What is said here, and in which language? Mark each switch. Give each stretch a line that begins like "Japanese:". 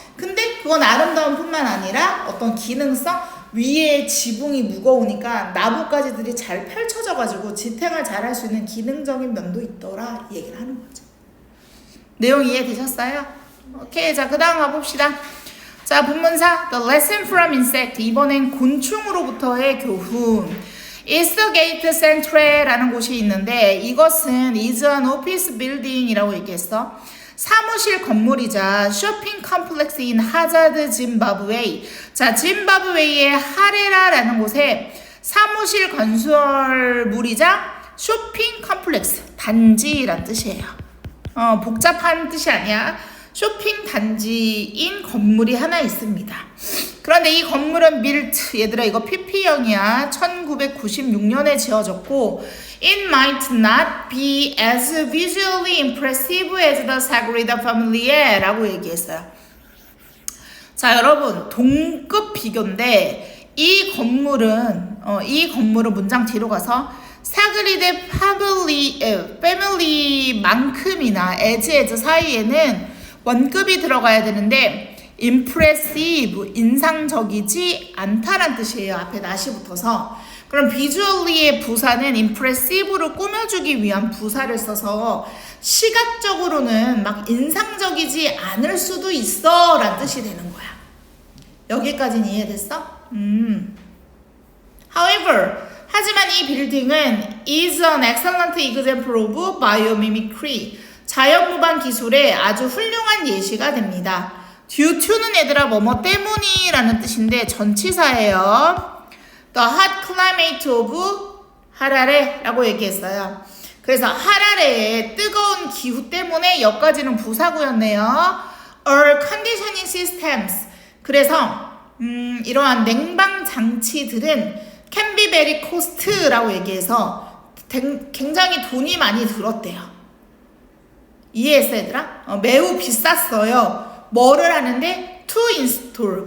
Korean: 근데 그건 아름다움 뿐만 아니라 어떤 기능성, 위에 지붕이 무거우니까 나뭇가지들이 잘 펼쳐져가지고 지탱을 잘 할 수 있는 기능적인 면도 있더라 이 얘기를 하는 거죠. 내용 이해되셨어요? 오케이, 자 그 다음 가봅시다. 자 본문사
English: The lesson from insect.
Korean: 이번엔 곤충으로부터의 교훈. Eastgate Central라는 곳이 있는데 이것은
English: is an office building
Korean: 이라고 얘기했어. 사무실 건물이자 쇼핑 컴플렉스인 하자드 짐바브웨이. 자, 짐바브웨이의 하레라라는 곳에 사무실 건설물이자 쇼핑 컴플렉스, 단지란 뜻이에요. 복잡한 뜻이 아니야. 쇼핑 단지인 건물이 하나 있습니다. 그런데 이 건물은 밀트, 얘들아 이거 PP형이야. 1996년에 지어졌고
English: It might not be as visually impressive as the Sagrada Familia 라고 얘기했어요.
Korean: 자 여러분 동급 비교인데 이 건물은 문장 뒤로 가서 사그리데 패밀리만큼이나 as 사이에는 원급이 들어가야 되는데 impressive, 인상적이지 않다란 뜻이에요. 앞에 not이 붙어서. 그럼 visually의 부사는 impressive로 꾸며주기 위한 부사를 써서 시각적으로는 막 인상적이지 않을 수도 있어 라는 뜻이 되는 거야. 여기까지는 이해됐어? However, 하지만 이 빌딩은
English: is an excellent example of biomimicry.
Korean: 자연모방 기술의 아주 훌륭한 예시가 됩니다. due to는 얘들아 뭐뭐 때문이라는 뜻인데 전치사예요.
English: The hot climate of
Korean: 하라레라고 얘기했어요. 그래서 하라레의 뜨거운 기후 때문에 여기까지는 부사구였네요.
English: Air conditioning systems.
Korean: 그래서 이러한 냉방 장치들은
English: can be very cost
Korean: 라고 얘기해서 굉장히 돈이 많이 들었대요. 이해했어 얘들아? 매우 비쌌어요. 뭐를 하는데?
English: To install.